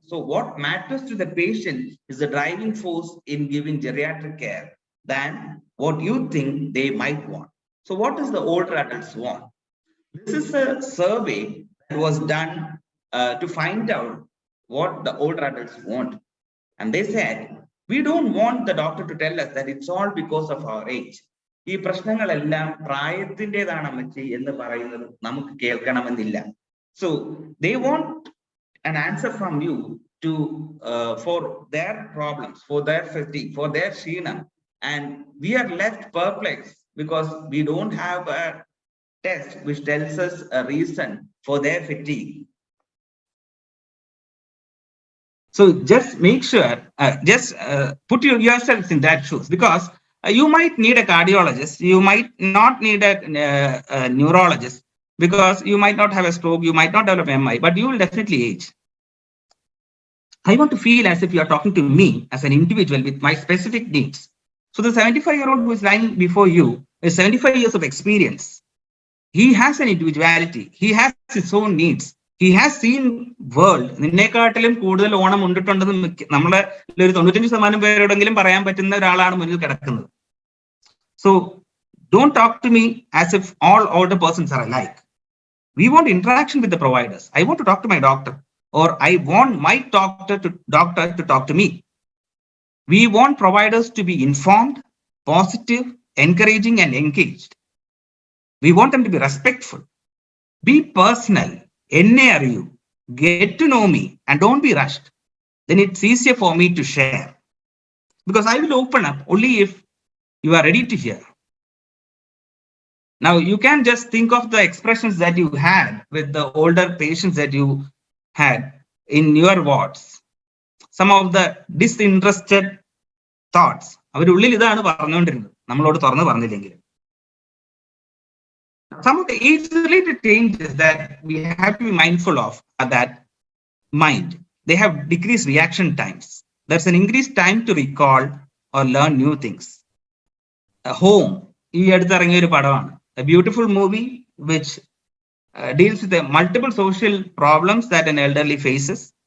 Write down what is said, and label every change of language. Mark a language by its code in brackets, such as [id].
[en] So what matters to the patient is the driving force in giving geriatric care than what you think they might want. So what does the older adults want? This is a survey that was done to find out what the older adults want. And they said, we don't want the doctor to tell us that it's all because of our age. [ml] ഈ പ്രശ്നങ്ങളെല്ലാം പ്രായത്തിൻ്റെതാണ് അമ്മച്ചി എന്ന് പറയുന്നത് നമുക്ക് കേൾക്കണമെന്നില്ല. [en] So they want an answer from you to for their problems, for their fatigue, for their kshinam, and we are left perplexed because we don't have a test which tells us a reason for their fatigue. So just make sure, put yourselves in that shoes, because you might need a cardiologist, you might not need a neurologist, because you might not have a stroke, you might not develop MI, but you will definitely age. I want to feel as if you are talking to me as an individual with my specific needs. So the 75-year-old who is lying before you is 75 years of experience. He has an individuality. He has his own needs. He has seen world. [ml] നിന്നെക്കാട്ടിലും കൂടുതൽ ഓണം ഉണ്ടിട്ടുണ്ടെന്ന് നമ്മളെ ഒരു 95% പേരോടെങ്കിലും പറയാൻ പറ്റുന്ന ഒരാളാണ് മുന്നിൽ കിടക്കുന്നത്. [en] So don't talk to me as if all older persons are alike. We want interaction with the providers. I want to talk to my doctor, or I want my doctor to talk to me. We want providers to be informed, positive, encouraging, and engaged. We want them to be respectful. Be personal. Are you? Get to know me and don't be rushed. Then it's easier for me to share. Because I will open up only if you are ready to hear. Now, you can just think of the expressions that you had with the older patients that you had in your wards. Some of the disinterested thoughts. [ml] അവരുള്ളിൽ ഇതാണ് പറഞ്ഞുകൊണ്ടിരുന്നത് നമ്മളോട് തുറന്ന് പറഞ്ഞില്ലെങ്കിൽ. [en] Some of the age-related changes that we have to be mindful of are that mind. They have decreased reaction times. There's an increased time to recall or learn new things. A home. [ml] ഈ അടുത്തിറങ്ങിയ ഒരു പടമാണ്. [en] A beautiful movie which deals with the multiple social problems that an elderly faces.